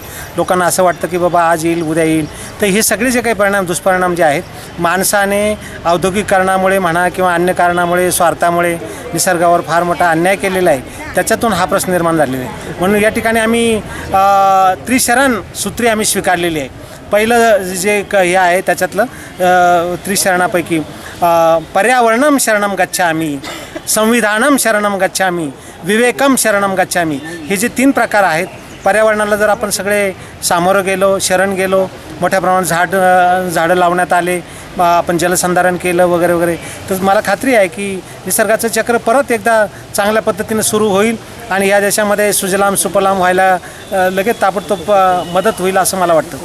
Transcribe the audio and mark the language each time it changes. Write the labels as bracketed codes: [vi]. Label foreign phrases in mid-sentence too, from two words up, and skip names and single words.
[mr] लोकांना असं वाटतं की बाबा आज येईल, उद्या येईल। तर हे सगळे जे काही दुष्परिणाम जे आहेत माणसाने औद्योगिकरणामुळे म्हणा किंवा अन्य कारणामुळे, स्वार्थामुळे निसर्गावर फार मोठा अन्याय केलेला आहे। त्याच्यातून हा प्रश्न निर्माण झालेला आहे। म्हणून या ठिकाणी आम्ही त्रिशरण सूत्री आम्ही स्वीकारलेली आहे। पहिलं जे हे आहे त्याच्यातलं त्रिशरणापैकी [sa] पर्यावरणम शरणम गच्छामि, संविधानम शरणम गच्छामि, विवेकम शरणम गच्छामि, [mr] हे जे 3 प्रकार आहेत। पर्यावरणाला जर आपण सगळे सामोरं गेलो, शरण गेलो, मोठ्या प्रमाणात झाडं लावण्यात आले, आपण जलसंधारण केलं वगैरे वगैरे, तर मला खात्री आहे की निसर्गाचं चक्र परत एकदा चांगल्या पद्धतीने सुरू होईल आणि या देशामध्ये सुजलाम सुफलाम व्हायला लगेच ताबडतोब मदत होईल असं मला वाटतं।